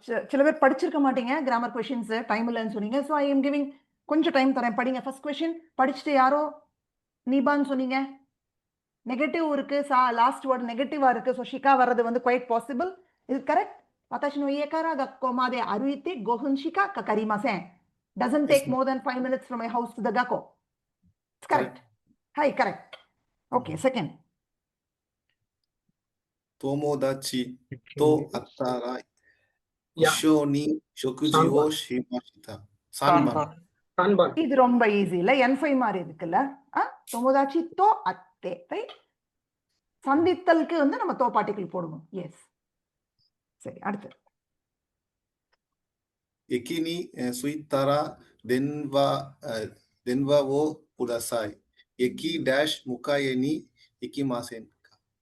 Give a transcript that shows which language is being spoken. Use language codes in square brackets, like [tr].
[ta] சில பேர் படிச்சிருக்க மாட்டீங்க கிராமர் கொஸ்டின்ஸ், டைம் இல்லைன்னு சொன்னீங்க. [en] so I am giving [ta] கொஞ்சம் டைம் தரேன், படிங்க. ஃபர்ஸ்ட் கொஸ்டின் படிச்சுட்டு யாரோ நீபான்னு சொன்னீங்க. நெகட்டிவ் இருக்கு, லாஸ்ட் வேர்ட் நெகட்டிவா இருக்கு. ஸோ ஷிகா வர்றது வந்து குவைட் பாசிபிள். இது correct. [ja] 私の家から学校まで歩いて5分しかかかりません。 [en] Doesn't take more than 5 minutes from my house to the 学校。 It's correct. はい、correct. Okay, second. [ja] 友達と会ったら一緒に食事をしました。 3番。 [ta] இது ரொம்ப ஈஸி இல்ல? N5 மாதிரி இருக்குல்ல? [ja] தொமோதாச்சி தோ அத்தே, [ta] ரைட்? சந்தித்தலுக்கு வந்து நம்ம தோ பார்ட்டிகிள் போடுவோம். எஸ். சரி, அடுத்து. [ja] 駅に着いたら電話をください。駅ダッシュ迎えに行きませんか？